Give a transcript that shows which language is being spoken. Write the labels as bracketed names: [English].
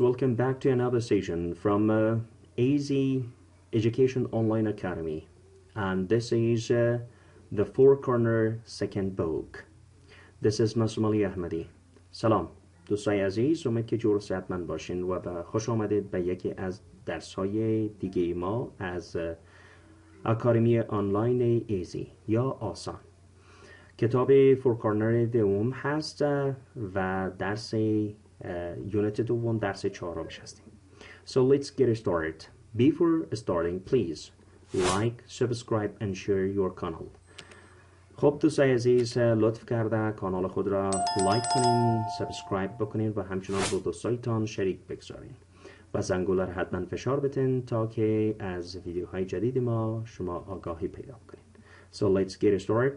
[English] Welcome back to another session from AZ Education Online Academy. And this is the Four Corner second book. This is Masum Ali Ahmadi. [Persian] سلام دوستای عزیز، امید که جور و صحتمند باشین و خوش آمدید به یکی از درس‌های دیگه ما از اکادمی آنلاین ایزی یا آسان. کتاب فور کورنر دوم هست و درس یونت دوم درس چهارمش هستیم. [English] So let's get started. Before starting, please like, subscribe and share your channel. [Persian] خب دوستای عزیز، لطف کرده کانال خود را لایک کنین، سابسکرایب بکنین و همچنان با دوستایتان شریک بگذارین و زنگوله را حتما فشار بدین تا که از ویدیوهای جدید ما شما آگاهی پیدا کنین. [English] So let's get started.